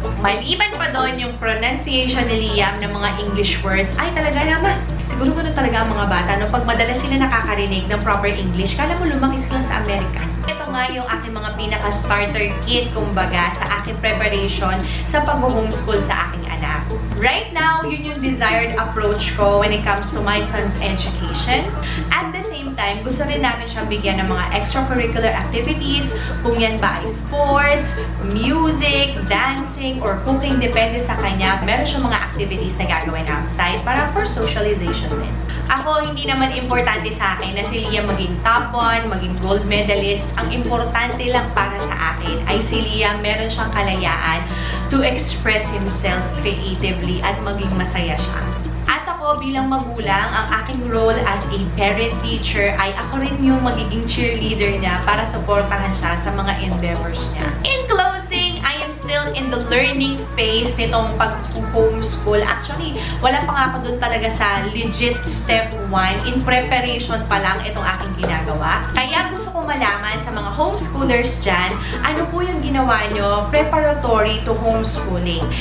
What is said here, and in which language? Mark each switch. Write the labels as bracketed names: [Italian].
[Filipino] Maliban pa doon yung pronunciation ni Liam ng mga English words ay talaga naman. Siguro ganoon talaga ang mga bata no pag madalas sila nakakarinig ng proper English, kala mo lumaki sila sa Amerika. Ito nga yung aking mga pinaka-starter kit, kumbaga, sa aking preparation sa pag-homeschool sa aking anak. [English] Right now, [Filipino] yun yung [English] desired approach ko when it comes to my son's education. At the same time, [Filipino] gusto rin namin siyang bigyan ng mga extracurricular activities, kung yan ba ay sports, music, dancing, or cooking, depende sa kanya. Meron siyang mga activities na gagawin outside para for socialization din. Ako, hindi naman importante sa akin na si Liam maging top 1, maging gold medalist. Ang importante lang para sa akin ay si Liam meron siyang kalayaan to express himself creatively at maging masaya siya. At ako bilang magulang, ang aking role as a parent teacher ay ako rin yung magiging cheerleader niya para supportahan siya sa mga endeavors niya. [English] In closing, I am still in the learning phase [Filipino] nitong pag-homeschool. Actually, wala pa nga ako dun talaga sa legit step 1. In preparation pa lang itong aking ginagawa. Kaya gusto ko malaman sa mga homeschoolers dyan, ano po yung ginawa nyo [English] preparatory to homeschooling.